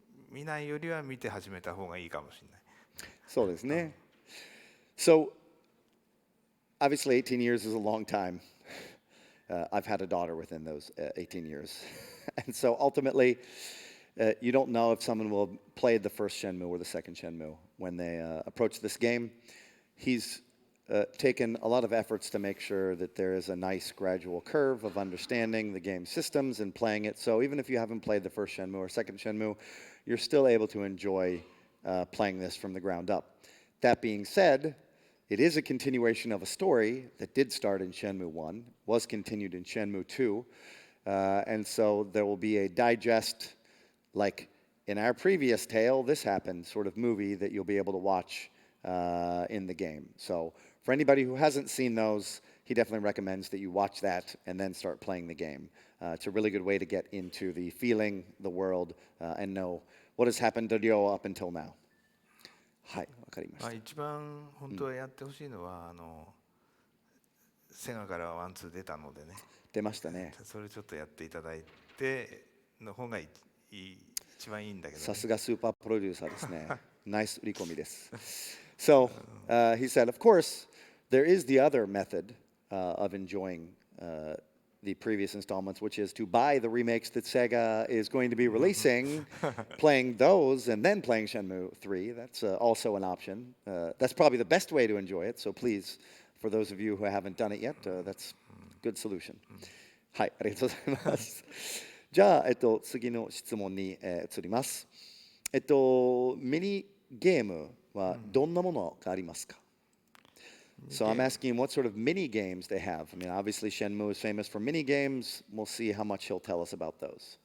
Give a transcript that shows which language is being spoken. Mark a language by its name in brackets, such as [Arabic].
[Japanese] 見ないよりは見て始めた方がいいかもしれない。そうですね。 [English] So obviously 18 years is a long time. I've had a daughter within those 18 years. And so ultimately, you don't know if someone will play the first Shenmue or the second Shenmue when they approach this game. He's taken a lot of efforts to make sure that there is a nice gradual curve of understanding the game systems and playing it. So even if you haven't played the first Shenmue or second Shenmue, you're still able to enjoy playing this from the ground up. That being said, it is a continuation of a story that did start in Shenmue 1, was continued in Shenmue 2, and so there will be a digest, like in our previous tale, this happened, sort of movie that you'll be able to watch in the game. So for anybody who hasn't seen those, he definitely recommends that you watch that and then start playing the game. It's a really good way to get into the feeling, the world, and know what has happened to Ryo up until now. [Japanese] はい、わかりました。一番本当はやってほしいのは、セガからワンツー出たのでね。出ましたね。それちょっとやっていただいての方が一番いいんだけど、ね。さすがスーパープロデューサーですね。ナイス売り込みです。 [English] So he said, of course, there is the other method of enjoying the previous installments, which is to buy the remakes that Sega is going to be releasing, playing those, and then playing Shenmue 3. That's also an option. That's probably the best way to enjoy it, so please for those of you who haven't done it yet, that's a good solution. [Japanese] はい、ありがとうございます。じゃあ、次の質問に、移ります。ミニゲームはどんなものがありますか？ [English] So I'm asking what sort of mini games they have. I mean, obviously Shenmue is famous for mini games. We'll see how much he'll tell us about those.